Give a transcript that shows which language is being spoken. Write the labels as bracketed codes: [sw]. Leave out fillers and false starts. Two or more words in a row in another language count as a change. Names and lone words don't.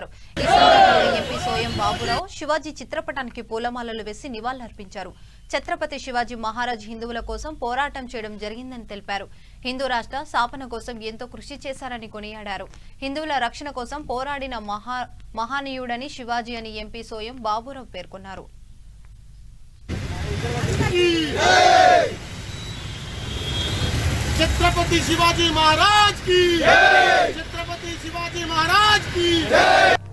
[te] ఈ సందర్భంగా ఎంపీ సోయం బాబురావు శివాజీ చిత్రపటానికి పూలమాలలు వేసి నివాళులర్పించారు. ఛత్రపతి శివాజీ మహారాజ్ హిందువుల కోసం పోరాటం చేయడం జరిగిందని తెలిపారు. హిందూ రాష్ట్ర స్థాపన కోసం ఎంతో కృషి చేశారని కొనియాడారు. హిందువుల రక్షణ కోసం పోరాడిన మహానీయుడని శివాజీ అని ఎంపీ సోయం బాబురావు పేర్కొన్నారు. [hi] छत्रपति शिवाजी महाराज की जय। छत्रपति शिवाजी महाराज की जय।